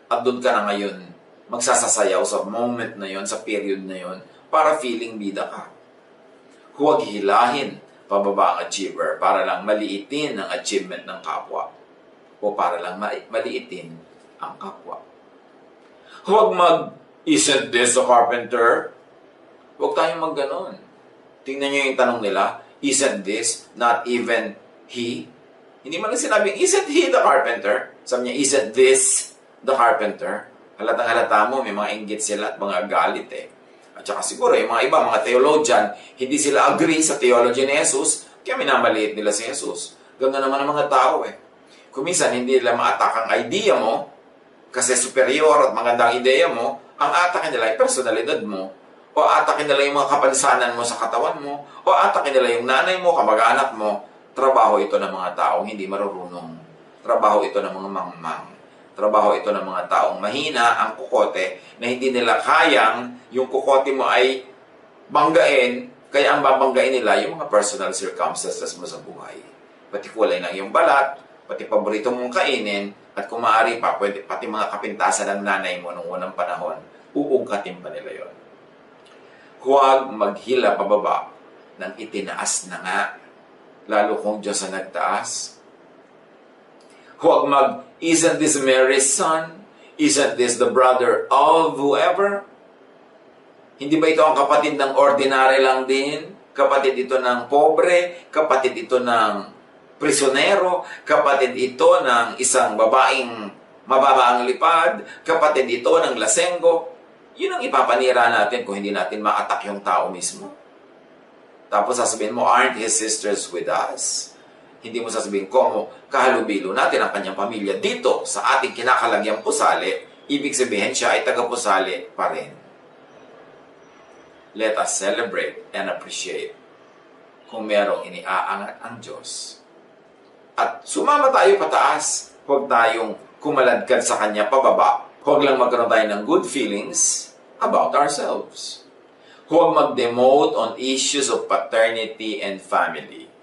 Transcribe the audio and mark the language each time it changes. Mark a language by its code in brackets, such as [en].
[tl] At doon ka na ngayon magsasasayaw sa moment na yon, sa period na yon, para feeling bida ka. Huwag hilahin pababa ang achiever para lang maliitin ang achievement ng kapwa o para lang maliitin ang kapwa. Huwag [en] isn't this a carpenter? [tl] Huwag tayong magganon. Tingnan nyo yung tanong nila, [en] isn't this not even he? [tl] Hindi man lang sinabing, [en] isn't he the carpenter? [tl] Sabi niya, [en] isn't this the carpenter? [tl] Halatang halata mo, may mga inggit sila at mga galit eh. At saka siguro, yung mga iba, mga theologian, hindi sila agree sa theology ni Jesus, kaya minamaliit nila si Jesus. Ganda naman ang mga tao eh. Kung minsan, hindi nila ma-attack ang idea mo, kasi superior at magandang ideya mo, ang atakin nila ay personalidad mo, o atakin nila yung mga kapansanan mo sa katawan mo, o atakin nila yung nanay mo, kamag-anak mo, trabaho ito ng mga taong hindi marurunong. Trabaho ito ng mga mangmang. Trabaho ito ng mga taong mahina ang kukote na hindi nila kayang yung kukote mo ay banggain, kaya ang babanggain nila yung mga personal circumstances mo sa buhay. Pati kulay ng iyong balat, pati paborito mong kainin, at kung maaari pa, pati mga kapintasan ng nanay mo noong unang panahon, uungkatin pa nila yon. Huwag maghila pababa ng itinaas na nga, lalo kung Diyos ang nagtaas. Huwag [en] isn't this Mary's son? Isn't this the brother of whoever? [tl] Hindi ba ito ang kapatid ng ordinary lang din? Kapatid ito ng pobre? Kapatid ito ng prisionero? Kapatid ito ng isang babaeng mababa ang lipad? Kapatid ito ng lasenggo? Yun ang ipapanira natin kung hindi natin ma-attack yung tao mismo. Tapos sasabihin mo, [en] aren't his sisters with us? [tl] Hindi mo sasabihin, kung kahalubilo natin ang kanyang pamilya dito sa ating kinakalagyang pusali, ibig sabihin siya ay taga-pusali pa rin. [en] Let us celebrate and appreciate [tl] kung merong iniaangat ang Diyos. At sumama tayo pataas. Huwag tayong kumaladkad sa Kanya pababa. Huwag lang magkaroon tayo ng [en] good feelings about ourselves. [tl] Huwag [en] mag-demote on issues of paternity and family.